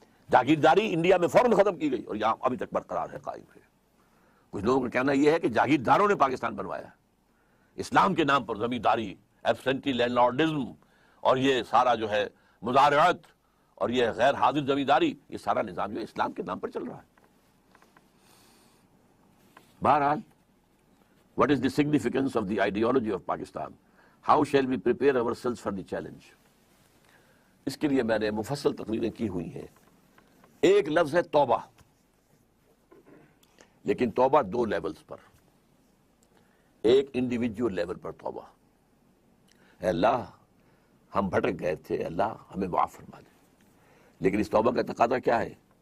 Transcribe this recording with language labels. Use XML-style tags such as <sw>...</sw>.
<ur>جاگیرداری India میں فوراً ختم کی گئی اور یہاں ابھی تک برقرار ہے، قائم ہے۔ کچھ لوگوں کا کہنا یہ ہے کہ جاگیرداروں نے پاکستان بنوایا، اسلام کے نام پر زمینداری، ایبسینٹی لینڈ لارڈزم، اور یہ سارا جو ہے مزارعت اور یہ غیر حاضر زمینداری، یہ سارا نظام جو ہے اسلام کے نام پر چل رہا ہے۔ بہرحال،</ur> <en>what is the significance of the ideology of Pakistan? How shall we prepare ourselves for the challenge?</en> <ur>اس کے لیے میں نے مفصل تقریریں کی ہوئی ہیں۔ ایک لفظ ہے توبہ، لیکن توبہ 2 لیولز پر۔ ایک انڈیویجول لیول پر توبہ، اے اللہ ہم بھٹک گئے تھے، اللہ ہمیں معاف فرما دے۔ لیکن اس توبہ کا تقاضا کیا ہے؟</ur>